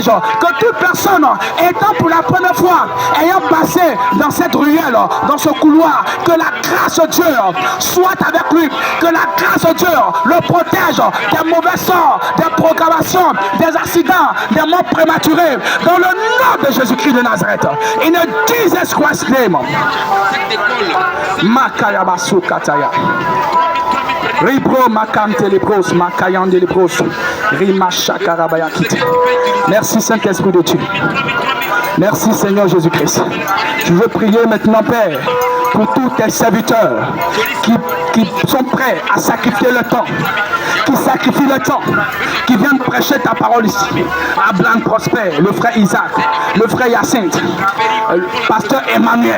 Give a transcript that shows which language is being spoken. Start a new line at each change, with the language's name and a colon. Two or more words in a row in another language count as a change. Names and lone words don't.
French: Que toute personne étant pour la première fois, ayant passé dans cette ruelle, dans ce couloir, que la grâce de Dieu soit avec lui. Que la grâce de Dieu le protège des mauvais sorts, des programmations, des accidents, des morts prématurées. Dans le nom de Jésus-Christ de Nazareth.
English: In Jesus Christ's name. Makayabasu kataya. Ribro makante libros, makayande libros, rimashakarabayakite.
French: Merci Saint-Esprit de Dieu. Merci Seigneur Jésus-Christ. Je veux prier maintenant, Père, pour tous tes serviteurs qui sont prêts à sacrifier le temps, qui sacrifient le temps, qui viennent prêcher ta parole ici. Abraham Prosper, le frère Isaac, le frère Hyacinthe, le pasteur Emmanuel.